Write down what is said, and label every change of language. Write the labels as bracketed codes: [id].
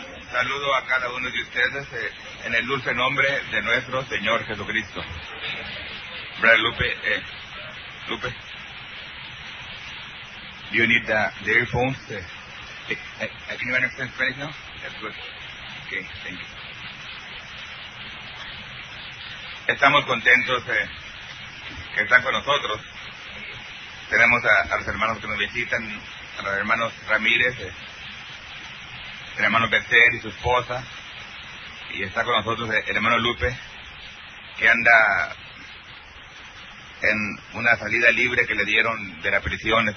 [es] Saludo a cada uno de ustedes en el dulce nombre de nuestro Señor Jesucristo. [en] Brother Lupe, Lupe, do you need the earphones? Can you understand Spanish now? That's good. Okay, thank you. [es] Estamos contentos que están con nosotros. Tenemos a los hermanos que nos visitan, a los hermanos Ramírez, el hermano Becer y su esposa, y está con nosotros el hermano Lupe, que anda en una salida libre que le dieron de la prisión.